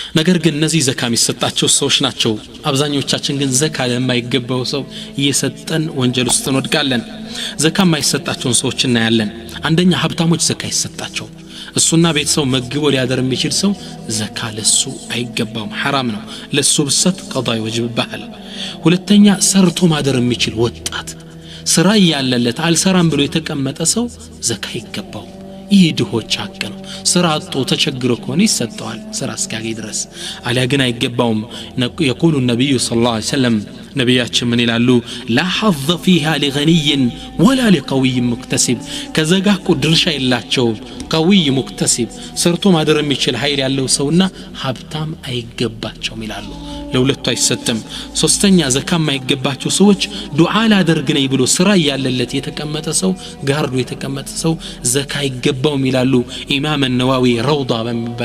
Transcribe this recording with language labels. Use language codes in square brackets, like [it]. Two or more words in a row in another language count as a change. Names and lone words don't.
[am] ነገር ግን እነዚህ ዘካ የሚሰጣቸው ሰዎች ናቸው አብዛኞቻችን ግን ዘካ ለማይገባው ሰው እየሰጠን ወንጀል ውስጥ እንወድቃለን ዘካ የማይሰጣቸውን ሰዎች እናያለን አንደኛ ሀብታሞች ዘካ ይሰጣቸው እሱና ቤተሰው መግቦ ሊያደር የሚችል ሰው ዘካ ለሱ አይገባውም حرام ነው ለሱ ብሰጥ ቀዳ ይወጅብሃል ሁለተኛ ሰርቶ ማደር የሚችል ወጣት ስራ ያለለት አልሰራም ብሎ የተቀመጠ ሰው ዘካ ይገባው ይህ ድሆች ሐቅ ነው ስራ አጥቶ ተቸግሮ ከሆነ ይሰጣዋል ስራ እስኪያገኝ ድረስ አሊያ ግን አይገባውም [ar] يقول النبي صلى الله عليه وسلم [am] ነብያችን ምን ይላሉ لا [ar] حظ فيها لغني ولا لقوي مكتسب [am] ከዘጋኩ ድርሻ የላቸው [ar] قوي مكتسب [am] ሰርቶ ማደር የሚችል ኃይል ያለው ሰውና ሀብታም አይገባቸውም ይላሉ ለሁለቱ አይሰጥም ሶስተኛ ዘካ የማይገባቸው ሰዎች ዱዓ ላደርግ ነኝ ብሎ ስራ ያለለት የተቀመጠ ሰው ጋርዶ የተቀመጠ ሰው ዘካ ይገባውም ይላሉ ኢማም ነዋዊ ረውዳ በሚባል